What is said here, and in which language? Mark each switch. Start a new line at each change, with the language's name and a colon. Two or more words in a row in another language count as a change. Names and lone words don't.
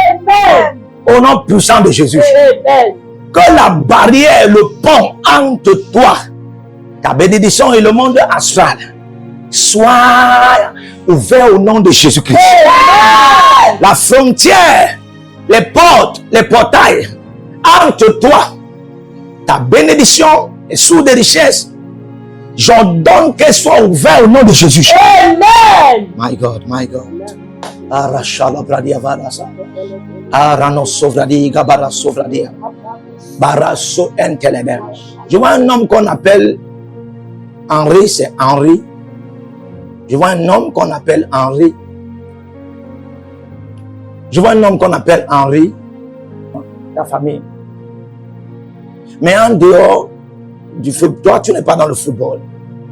French: Au nom puissant de Jésus. Que la barrière, le pont entre toi, ta bénédiction et le monde astral soit ouvert au nom de Jésus-Christ. La frontière, les portes, les portails entre toi, ta bénédiction et sous des richesses, j'ordonne qu'elle soit ouverte au nom de Jésus. Amen.
English: My God, my God. Arashala bradia varasa. Arano sovradi gabara sovradia. Baraso entelebe.
French: Je vois un homme qu'on appelle Henri, c'est Henri. Je vois un homme qu'on appelle Henri. Je vois un homme qu'on appelle Henri. Ta famille. Mais en dehors du football, toi tu n'es pas dans le football.